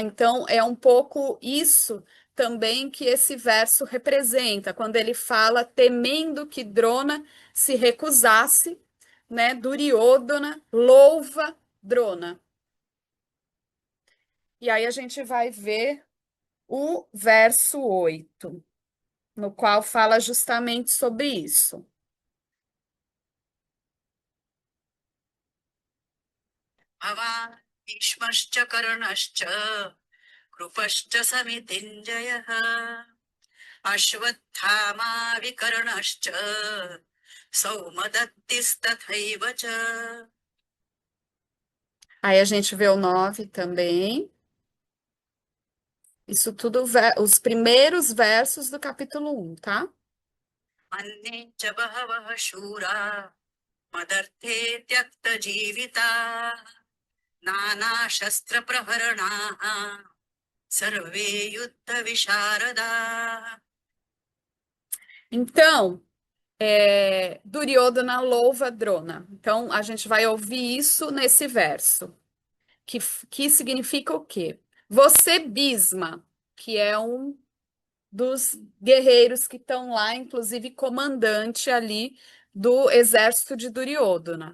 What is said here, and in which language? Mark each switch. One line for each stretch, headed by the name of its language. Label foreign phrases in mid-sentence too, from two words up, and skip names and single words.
Portuguese: Então é um pouco isso também que esse verso representa, quando ele fala temendo que Drona se recusasse, né? Duryodhana louva Drona. E aí a gente vai ver o verso 8, no qual fala justamente sobre isso.
Sanskrit: भवान् भीष्मश्च कर्णश्च कृपश्च समितिञ्जयः अश्वत्थामा विकर्णश्च सौमदत्तिस्तथैव च
Portuguese: Aí a gente vê o 9 também. Isso tudo, os primeiros versos do capítulo 1, tá?
Sanskrit: अन्ये च बहवः शूरा मदर्थे त्यक्तजीविताः नानाशस्त्रप्रहरणाः सर्वे युद्धविशारदाः
Portuguese: Então, Duryodhana louva Drona. Então, a gente vai ouvir isso nesse verso, que significa o quê? Você, Bhisma, que é um dos guerreiros que estão lá, inclusive comandante ali do exército de Duryodhana.